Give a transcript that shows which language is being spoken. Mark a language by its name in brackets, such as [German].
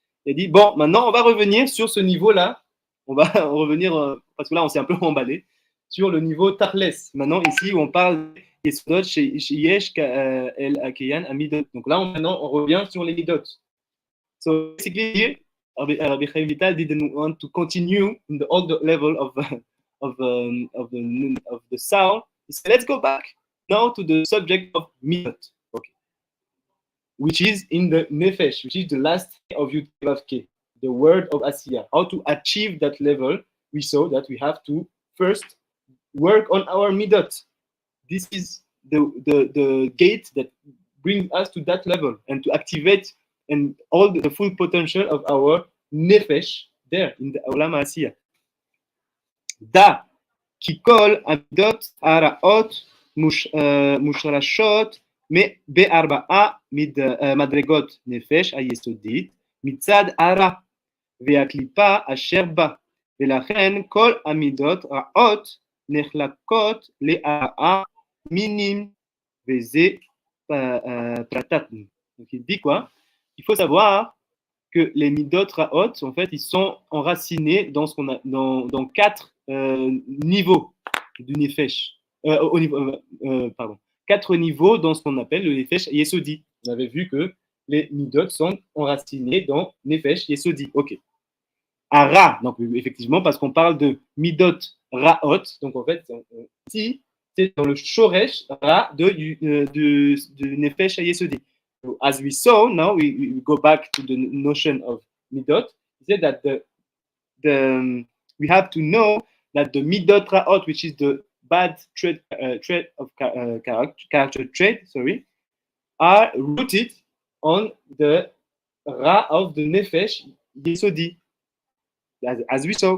[French] Il a dit, bon, maintenant on va revenir sur ce niveau-là. On va revenir, parce que là on s'est un peu emballé, sur le niveau Tarles. Maintenant ici on parle des Yesodot chez Yesh El Akeyan Amidot. Donc là maintenant on revient sur les Midot. [English] So basically here, Rabbi Chaim Vital didn't want to continue in the old level the sound. He said, let's go back now to the subject of midot, okay, which is in the nefesh, which is the last of Yud K, the word of Asiya. How to achieve that level? We saw that we have to first work on our midot. This is the gate that brings us to that level and to activate and all the full potential of our nefesh there in the Olam Asiya. [Hebrew] Da ki kol amidot haraot mushrashot בארבעה מדרגות נפש היסודית מצד הרע והקליפה אשר בה, ולכן כל המידות רעות נחלקות לארבעה מינים וזה פרטת. [French] Donc il dit quoi? Il faut savoir que les midot raot, en fait, ils sont enracinés dans ce qu'on a dans quatre niveaux du nefesh. Pardon. 4 niveaux dans ce qu'on appelle le nefesh yesodi. On avait vu que les midot sont enracinés dans nefesh yesodi. Ok. Ara, donc effectivement, parce qu'on parle de midot raot, donc en fait, ici, c'est dans le shoresh ra de nefesh yesodi. [English] So, as we saw, now we go back to the notion of midot. He said that we have to know that the midot raot, which is the bad trait of character trait, are rooted on the ra of the nefesh yesodi, as we saw.